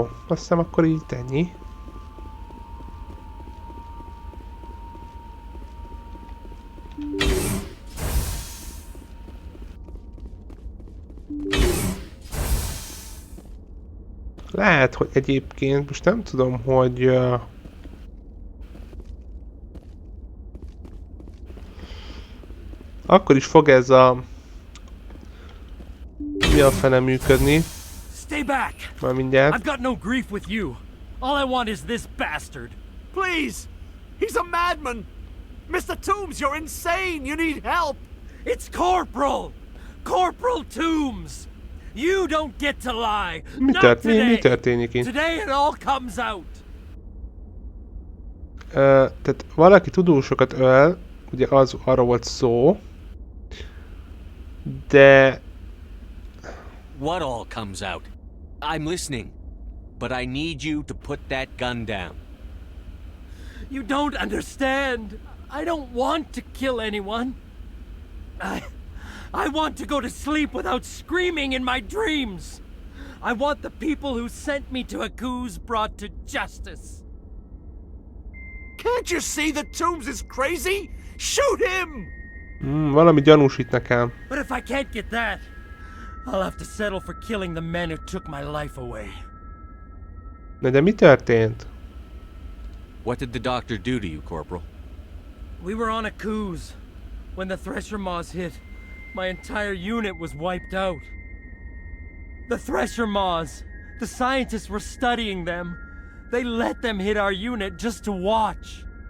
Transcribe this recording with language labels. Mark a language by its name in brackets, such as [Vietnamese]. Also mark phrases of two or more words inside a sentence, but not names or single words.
[Hungarian] Azt hiszem akkor így ennyi. Lehet, hogy egyébként, most nem tudom, hogy... akkor is fog ez a... mi a fene működni. [English] Stay back. [Hungarian] Már mindjárt. [English] I've got no grief with you. All I want is this bastard. Please! He's a madman! Mr. Toombs, you're insane! You need help! It's Corporal! Corporal Toombs! You don't get to lie! Not today! [Hungarian] Mi történik itt? [English] Today it all comes out! [Hungarian] Tehát valaki tudósokat öl, ugye az arra volt szó, de... [English] What all comes out? I'm listening, but I need you to put that gun down. You don't understand! I don't want to kill anyone. I want to go to sleep without screaming in my dreams. I want the people who sent me to Akuz brought to justice. Can't you see that Toombs is crazy? Shoot him! [Hungarian] Valami gyanús itt nekem. [English] But if I can't get that, I'll have to settle for killing the men who took my life away. [Hungarian] De mi történt? [English] What did the doctor do to you, Corporal? We were on Akuz. When the Thresher Maws hit, my entire unit was wiped out. The Thresher Maws, the scientists were studying them. They let them hit our unit just to watch.